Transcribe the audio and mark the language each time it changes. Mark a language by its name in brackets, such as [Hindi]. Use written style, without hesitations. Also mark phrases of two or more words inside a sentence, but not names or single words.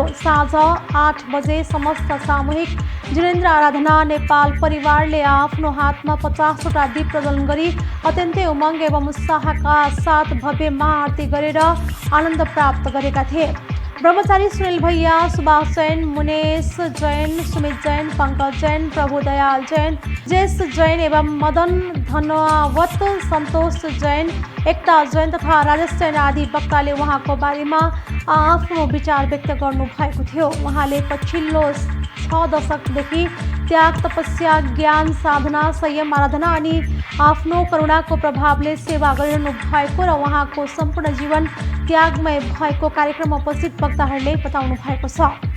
[Nepali] साँझ 8 बजे समस्त सामूहिक जिनेन्द्र आराधना नेपाल परिवारले आफ्नो हातमा 50वटा दीप प्रज्वलन गरी अत्यन्तै उमङ्ग एवं उत्साहका साथ भव्य महाआरती गरेर आनन्द प्राप्त गरेका थिए। ब्रह्मचारी सुनिल भैया, सुभाष जैन, मुनेश जैन, सुमित जैन, पंकज जैन, प्रभुदयाल जैन, जेस जैन एवं मदन धनवत, सन्तोष जैन, एकता जैन तथा राजेश जैन आदि वक्ताले उहाँको बारेमा आफ्नो विचार व्यक्त गर्नुभएको थियो। उहाँले पछिल्लो 6 दशकदेखि त्याग, तपस्या, ज्ञान, साधना, संयम, आराधना अनि आफ्नो करुणाको प्रभावले सेवा गरिरहनु भएको र उहाँको सम्पूर्ण जीवन त्यागमय भएको कार्यक्रममा उपस्थित वक्ताहरूले बताउनु भएको छ।